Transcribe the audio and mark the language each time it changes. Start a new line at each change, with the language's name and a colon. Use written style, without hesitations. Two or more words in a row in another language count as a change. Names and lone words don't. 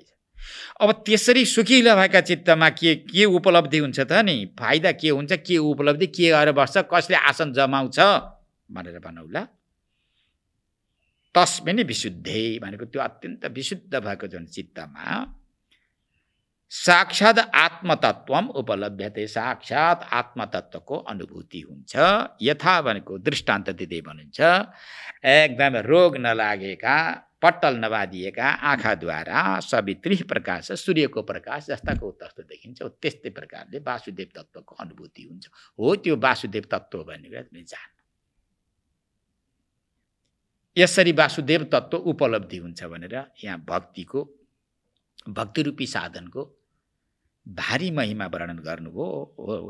Nepali: अब त्यसरी सुकिलो भएका चित्तमा के उपलब्धि हुन्छ त नि? फाइदा के हुन्छ, के उपलब्धि, के गरेर बस्छ, कसले आसन जमाउँछ भनेर भनौला।
Sanskrit: तस्मिन् विशुद्धे
Nepali: भनेको त्यो अत्यन्त विशुद्ध भएको जुन चित्तमा
Sanskrit: साक्षात् आत्मतत्वम उपलभ्यते,
Nepali: साक्षात् आत्मतत्वको अनुभूति हुन्छ। यथा भनेको दृष्टान्त दिँदै भन्नुहुन्छ, एकदम रोग नलागेका, पट्टल नबाँधिएका आँखाद्वारा सवित्री प्रकाश, सूर्यको प्रकाश जस्ताको तस्तो देखिन्छ, त्यस्तै प्रकारले वासुदेव तत्त्वको अनुभूति हुन्छ। हो त्यो वासुदेव तत्त्व भनेर जान। यसरी वासुदेव तत्त्व उपलब्धि हुन्छ भनेर यहाँ भक्तिरूपी साधनको भारी महिमा वर्णन गर्नुभयो।